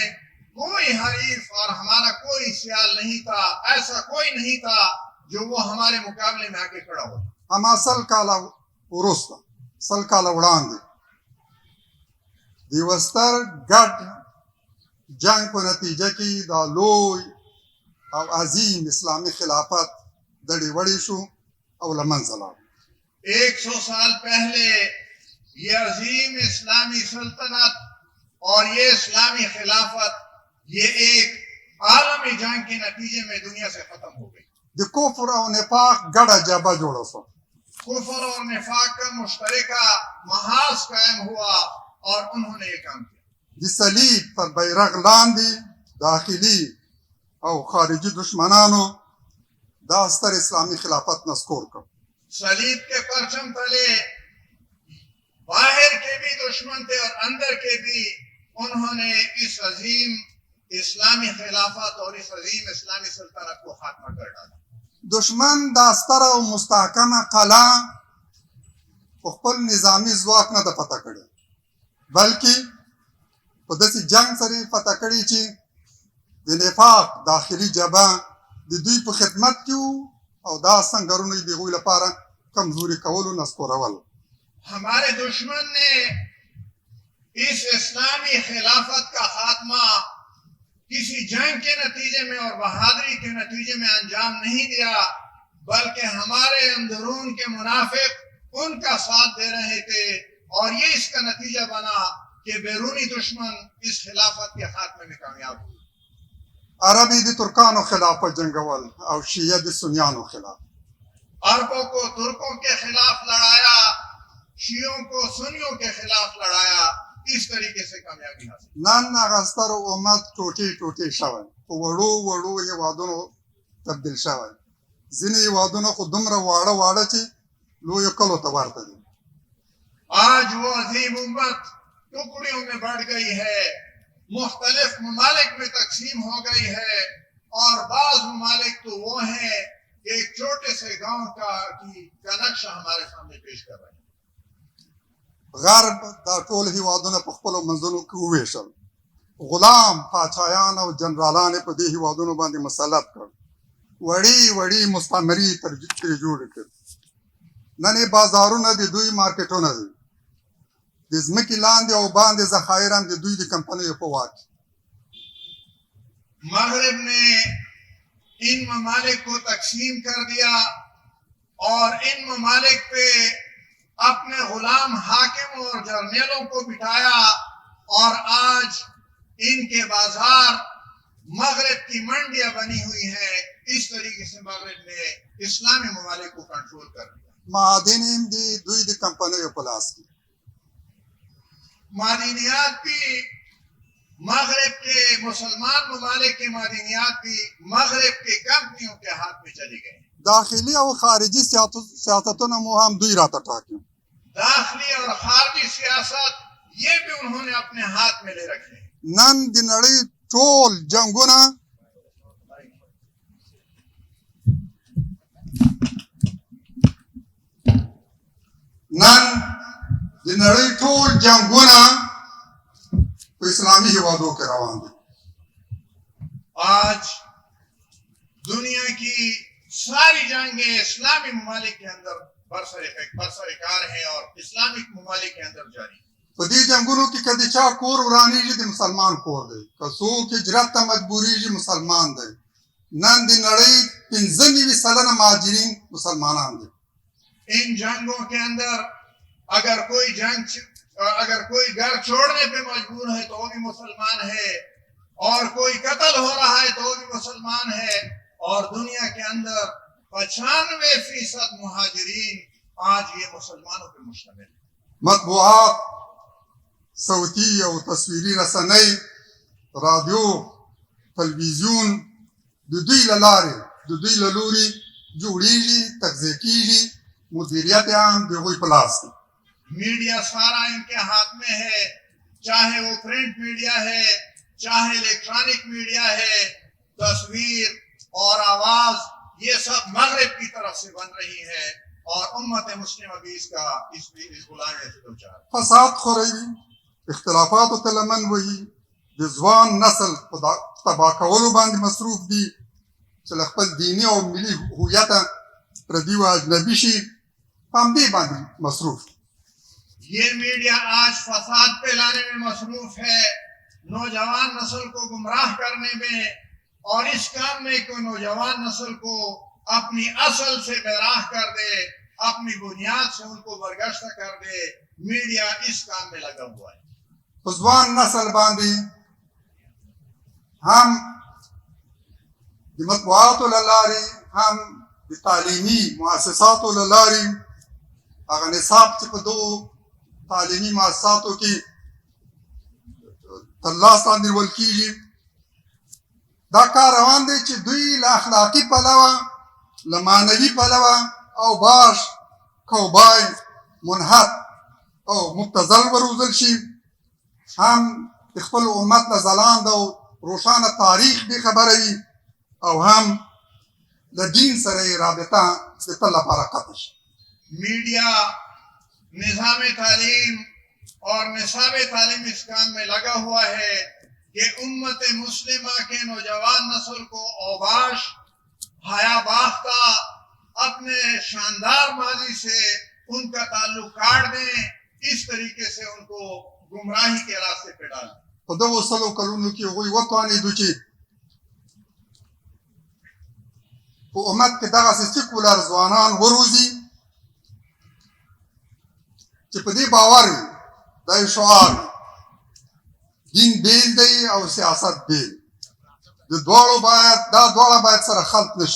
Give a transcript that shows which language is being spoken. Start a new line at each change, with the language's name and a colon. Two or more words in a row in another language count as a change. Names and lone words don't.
Urdu: کوئی حریف اور ہمارا کوئی سیال نہیں تھا. ایسا کوئی نہیں تھا جو وہ ہمارے مقابلے میں آ کے کھڑا ہوتا.
Pashto: اما 100 کاله وروسته، 100 کاله وړاندې د یوه ستر ګډ جنګ په نتیجه کې دا لوی او عظیم اسلامی خلافت دړې وړې شو او له منځه لاړ.
Urdu: 100 سال پہلے یہ عظیم اسلامی سلطنت اور یہ اسلامی خلافت یہ ایک عالمی جنگ کے نتیجے میں دنیا سے ختم ہو گئی.
Pashto: د کفر او نفاق ګډه جبهه جوړه شوه.
Urdu: کفر اور نفاق کا مشترکہ محاذ قائم ہوا اور انہوں نے یہ کام کیا.
Pashto: د صلیب پر بیرغ لاندې داخلي او خارجي دشمنانو دا ستر اسلامی خلافت نسکور کړ.
Urdu: صلیب کے پرچم تلے باہر کے بھی دشمن تھے اور اندر کے بھی، انہوں نے اس عظیم اسلامی خلافت اور اس عظیم اسلامی سلطنت کو خاتمہ کر ڈالا.
Pashto: دشمن دا ستره او مستحکمه قلعه په خپل نظامی ځواک نه ده فتح کړې، بلکې په داسې جنگ سره یې فتح کړې چې د نفاق داخلي جبهه د دوی په خدمت کې وو او دا سنګرونه یې د هغوی لپاره کمزوري کولو نسکورول.
Urdu: ہمارے دشمن نے اس اسلامی خلافت کا خاتمہ کسی جنگ کے نتیجے میں اور بہادری کے نتیجے میں انجام نہیں دیا، بلکہ ہمارے اندرون کے منافق ان کا ساتھ دے رہے تھے، اور یہ اس کا نتیجہ بنا کہ بیرونی دشمن اس خلافت کے خاتمے میں کامیاب ہوئے.
Pashto: عرب یې د ترکانو خلاف جنگول او شیعه د سنیانو خلاف.
Urdu: عربوں کو ترکوں کے خلاف لڑایا، شیعوں کو سنیوں کے خلاف لڑایا، اس طریقے سے کامیابی حاصل.
Pashto: نن هغه ستر امت ټوټې ټوټې شوی، په وړو وړو هېوادونو تبدیل شوی. ځینې هېوادونه خو دومره واړه واړه چې لویو کلو ته ورته دي.
Urdu: آج وہ عظیم امت ٹکڑیوں میں بڑھ گئی ہے، مختلف ممالک میں تقسیم ہو گئی ہے، اور بعض ممالک تو وہ ہیں کہ ایک چھوٹے سے گاؤں کا نقشہ ہمارے سامنے پیش کر رہے ہیں.
Pashto: غرب دا ټول هېوادونه په خپلو منځونو کې وویشل. غلام پاچایان او جنرالان یې په دې هېوادونو باندې مسلط کړ. وړې وړې مستعمرې ترې جوړې کړې. نن یې بازارونه د دوی مارکیټونه دي. د ځمکې لاندې او باندې ذخایر هم د دوی د کمپنیو په واک.
Urdu: مغرب نے ان ممالک کو تقسیم کر دیا اور ان ممالک پہ اپنے غلام حاکم اور جرنیلوں کو بٹھایا، اور آج ان کے بازار مغرب کی منڈیاں بنی ہوئی ہیں. اس طریقے سے مغرب نے اسلامی ممالک کو کنٹرول کر دیا.
Pashto: معادن هم د دوی د کمپنیو په لاس کې.
Urdu: معدنیات بھی مغرب کے مسلمان ممالک کے معدنیات بھی مغرب کے کمپنیوں کے ہاتھ میں چلی گئی.
Pashto: داخلي او خارجي سیاستونه مو هم دوی راته ټاکي.
Urdu: داخلی اور خارجی سیاست یہ بھی انہوں نے اپنے ہاتھ میں لے رکھے.
Pashto: نن د نړۍ ټول جنګونه په اسلامي هېوادو کې روان دي.
Urdu: آج دنیا کی ساری جنگیں اسلامی ممالک کے اندر برسر ہیں اور اسلامک ممالک کے اندر جاری.
Pashto: په دې جنګونو کې که د چا کور ورانېږي د مسلمان کور دی، که څوک هجرت ته مجبورېږي مسلمان دی. نن د نړۍ 95% مهاجرین مسلمانان دي.
Urdu: ان جنگوں کے اندر اگر کوئی گھر چھوڑنے پہ مجبور ہے تو وہ بھی مسلمان ہے، اور کوئی قتل ہو رہا ہے تو وہ بھی مسلمان ہے، اور دنیا کے اندر 95% مہاجرین آج یہ مسلمانوں پہ مشتمل ہے.
Pashto: مطبوعات، صوتی او تصویري رسنۍ، رادیو، تلویزیون د دوی له لارې د دوی له لوري جوړېږي، تغذیه کېږي، مدیریت یې هم د هغوی په لاس دی.
Urdu: میڈیا سارا ان کے ہاتھ میں ہے، چاہے وہ
English: print media
Urdu: ہے، چاہے
English: electronic media
Urdu: ہے. تصویر اور آواز یہ سب مغرب کی طرف سے بن رہی ہے، اور امت مسلمہ بھی اس غلامی سے دوچار.
Pashto: فساد خوروي، اختلافاتو ته لمن وهي، د ځوان نسل په تباه کولو باندې مصروف دي چې له خپل دیني او ملي هویته پردي و اجنبي شي، په همدې باندې مصروف دي.
Urdu: یہ میڈیا آج فساد پھیلانے میں مصروف ہے، نوجوان نسل کو گمراہ کرنے میں اور اس کام میں کہ نوجوان نسل کو اپنی اصل سے بیراہ کر دے, اپنی بنیاد سے ان کو برگشتہ کر دے. میڈیا اس کام میں لگا ہوا ہے.
Pashto: ځوان نسل باندې هم د مطبوعاتو له لارې هم د تعلیمي مؤسساتو له لارې هغه نصاب چې په دغو تعلیمي مؤسساتو کې تر لاس لاندې نیول کېږي, دا کار روان دی چې دوی له اخلاقي پلوه, له معنوي پلوه او باش کوبای منحت او مبتذل وروزل شي, هم د خپل امت له ځلانده او روښانه تاریخ بې خبره وي, او هم له دین سره یې رابطه د تل لپاره قطع شي.
Urdu: میڈیا نظام تعلیم اور نصاب تعلیم اس کام میں لگا ہوا ہے کہ امت مسلمہ کے نوجوان نسل کو اوباش, حیا باختہ, اپنے شاندار ماضی سے ان کا تعلق کاٹ دیں, اس طریقے سے ان کو گمراہی کے راستے پہ ڈالیں.
Pashto: په دغو سلو کلونو کې هغوی وتوانېدو چې په امت کې دغسې سیکولر ځوانان وروزي چې په دې باور وي, دا یو شعار وي, دین بیل دی او سیاست بیل, دا دواړه باید سره خلط نشي.